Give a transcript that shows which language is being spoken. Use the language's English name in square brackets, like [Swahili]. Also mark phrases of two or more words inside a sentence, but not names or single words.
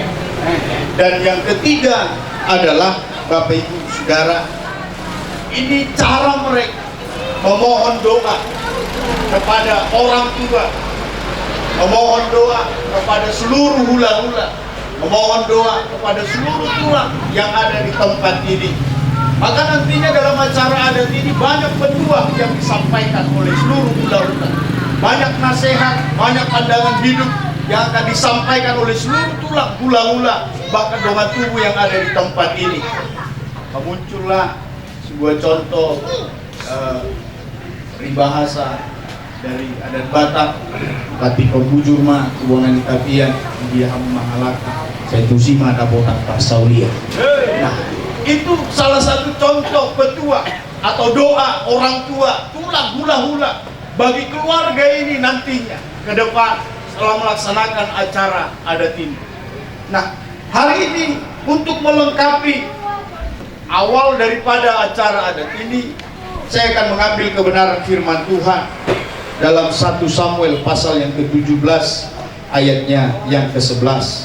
[Indonesian] Dan yang ketiga adalah Bapak Ibu Saudara, ini cara mereka memohon doa kepada orang tua, memohon doa kepada seluruh hula-hula, memohon doa kepada seluruh tulang yang ada di tempat ini. Maka nantinya dalam acara adat ini banyak petua yang disampaikan oleh seluruh hula-hula, banyak nasihat, banyak pandangan hidup yang akan disampaikan oleh seluruh tulang hula-hula, bahkan doa tubuh yang ada di tempat ini. Muncullah sebuah contoh peribahasa dari adat Batak, tapi kebujur mah kuangan tapian dia mahalaka saya tusima dapotak pasaulia. Nah, itu salah satu contoh petua atau doa orang tua tulang hula-hula bagi keluarga ini nantinya ke depan setelah melaksanakan acara adat ini. Nah, hari ini untuk melengkapi awal daripada acara adat ini, saya akan mengambil kebenaran firman Tuhan dalam 1 Samuel pasal yang ke-17 ayatnya yang ke-11.